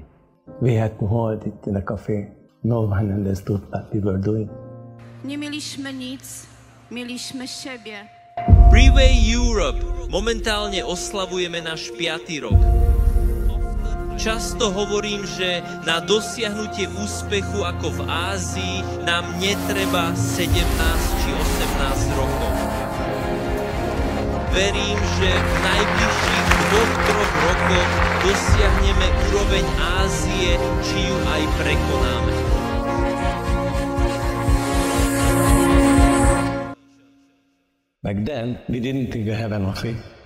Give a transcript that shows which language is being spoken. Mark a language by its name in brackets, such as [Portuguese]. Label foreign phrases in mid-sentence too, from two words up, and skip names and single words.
[English] We had to hold it in a cafe. No one understood what we were doing. [Polish] Nie mieliśmy nic, mieliśmy siebie. Freeway Europe. [Slovak] Momentálne oslavujeme náš 5. rok. Často hovorím, že na dosiahnutie úspechu ako v Ázii nám netreba 17 či 18 rokov. Verím, že v najbližších 2-3 rokoch dosiahneme úroveň Ázie, či ju aj prekonáme. [English] Back then, we didn't think of heaven or faith.